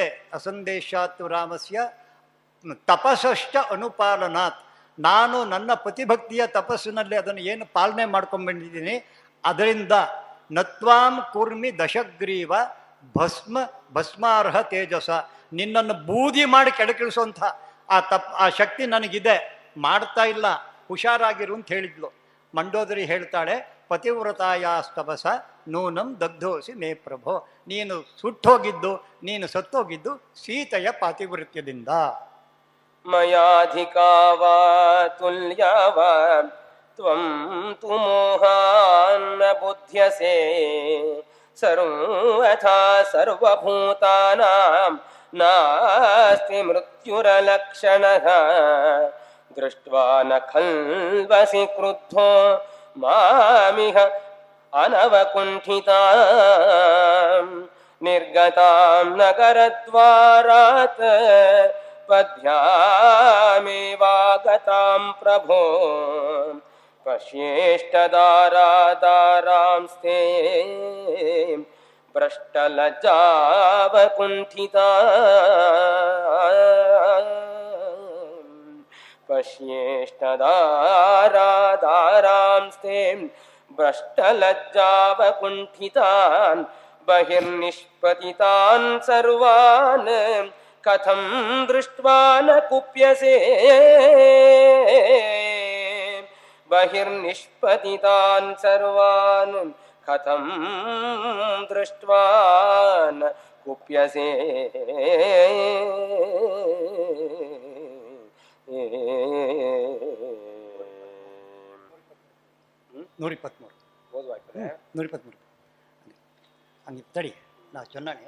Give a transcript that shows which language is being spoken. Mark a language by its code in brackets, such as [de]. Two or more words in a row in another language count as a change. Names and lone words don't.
[sa] ಅಸಂದೇಶಾತ್ತು ರಾಮಸ್ಯ ತಪಸ್ಸಷ್ಟ ಅನುಪಾಲನಾತ್, [kn] ನಾನು ನನ್ನ ಪತಿಭಕ್ತಿಯ ತಪಸ್ಸಿನಲ್ಲಿ ಅದನ್ನು ಏನು ಪಾಲನೆ ಮಾಡ್ಕೊಂಡ್ಬಂದಿದ್ದೀನಿ, ಅದರಿಂದ [sa] ನತ್ವಾಂ ಕೂರ್ಮಿ ದಶಗ್ರೀವ ಭಸ್ಮಾರ್ಹ ತೇಜಸ, [kn] ನಿನ್ನನ್ನು ಬೂದಿ ಮಾಡಿ ಕೆಳಕಿಳಿಸುವಂಥ ಆ ಶಕ್ತಿ ನನಗಿದೆ, ಮಾಡ್ತಾ ಇಲ್ಲ, ಹುಷಾರಾಗಿರು ಅಂತ ಹೇಳಿದ್ಲು. ಮಂಡೋದರಿ ಹೇಳ್ತಾಳೆ, [sa] ಪತಿವ್ರತಾಯಾಸ್ತಪಸ ನೂನಂ ದಗ್ಧೋಸಿ ಮೇ ಪ್ರಭೋ, [kn] ನೀನು ಸುಟ್ಟೋಗಿದ್ದು, ನೀನು ಸತ್ತೋಗಿದ್ದು ಸೀತೆಯ ಪಾತಿವೃತ್ಯದಿಂದ. [sa] ಮಯಾಧಿಕಾ ವಾ ತುಲ್ಯಾ ವಾ ತ್ವಂ ತು ಮೋಹಾನ್ನ ಬುಧ್ಯಸೆ ಸರ್ವಥಾ ಸರ್ವಭೂತಾನಾಂ ನಾಸ್ತಿ ಮೃತ್ಯುರಲಕ್ಷಣಃ ದೃಷ್ಟ್ವಾ ನ ಖಲ್ವಸಿ ಕ್ರುದ್ಧೋ ಮಾಮಿಹ ಅನವಕುಂಠಿತಾಂ ನಿರ್ಗತಾಂ ನಗರದ್ವಾರಾತ್ ಪದ್ಭ್ಯಾಮೇವಾಗತಾಂ ಪ್ರಭೋ ಪಶ್ಯೇಷ್ಟದಾರಾದಾರಾಂಸ್ತೆ ಭ್ರಷ್ಟಲಜ್ಜಾವಕುಂಠಿತಾಂ ಪಶ್ಯೇಷ್ಟದಾರಾದಾರಾಂಸ್ತೆ ಭ್ರಷ್ಟಲಜ್ಜಾವಕುಂಠಿತಾನ್ ಬಹಿರ್ನಿಷ್ಪತಿತಾನ್ ಸರ್ವಾನ್ ಕಥಂ ದೃಷ್ಟ್ವಾ ನ ಕುಪ್ಯಸೆ ಬಹಿರ್ನಿಷ್ಪತಿತಾನ್ ಸರ್ವಾನ್ ಕಥಂ ದೃಷ್ಟ್ವಾ ನ ಕುಪ್ಯಸೆ. [kn] 123 123 ಹಂಗೆ ತಡಿ, ನಾ ಚೆನ್ನಾಗಿ.